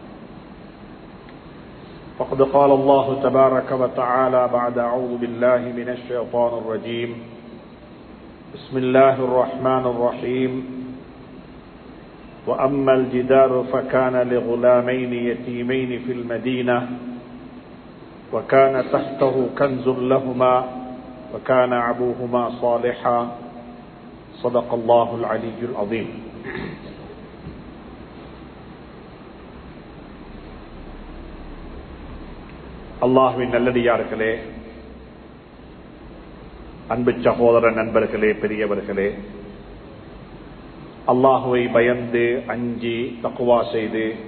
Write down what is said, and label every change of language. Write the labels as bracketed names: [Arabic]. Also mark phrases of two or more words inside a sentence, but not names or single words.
[Arabic] فقد قال الله تبارك وتعالى بعد أعوذ بالله من الشيطان الرجيم بسم الله الرحمن الرحيم وأما الجدار فكان لغلامين يتيمين في المدينة وكان تحته كنز لهما وكان أبوهما صالحا صدق الله العلي العظيم. [Tamil] அல்லாஹ்வின் நல்லடியார்களே, அன்பு சகோதர நண்பர்களே, பெரியவர்களே, அல்லாஹுவை பயந்து அஞ்சி தக்வா செய்து